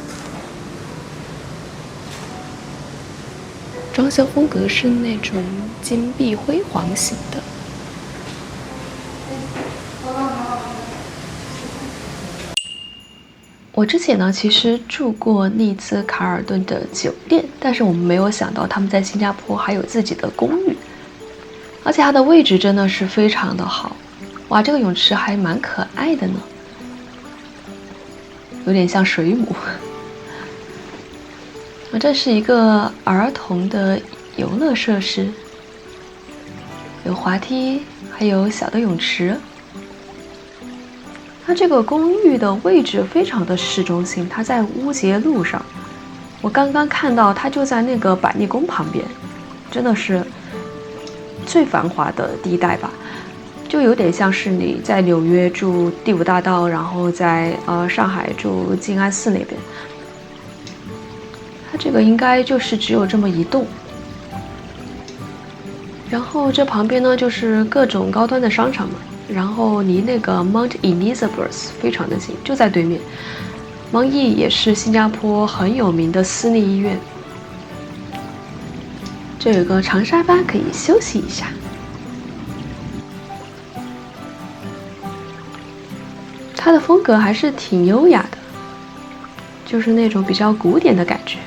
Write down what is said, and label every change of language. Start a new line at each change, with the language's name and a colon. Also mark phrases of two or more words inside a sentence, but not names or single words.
Chinese: 裝修風格是那種金碧輝煌型的。我之前呢，其實住過麗茲卡爾頓的酒店，但是我们沒有想到他們在新加坡還有自己的公寓，而且它的位置真的是非常的好。哇，這個泳池還蠻可愛的呢，有點像水母。這是一個兒童的遊樂設施，有滑梯，還有小的泳池。它這個公寓的位置非常的市中心，它在烏節路上。我剛剛看到它就在那個百麗宮旁邊，真的是最繁華的地帶吧，就有點像是你在紐約住第5大道，然後在上海住靜安寺那邊。它這個應該就是只有這麼一棟，然後這旁邊呢就是各種高端的商場嘛，然後離那個 Mount Elizabeth 非常的近，就在對面。Mount E 也是新加坡很有名的私立醫院。這有個長沙發可以休息一下。它的風格還是挺優雅的，就是那種比較古典的感覺。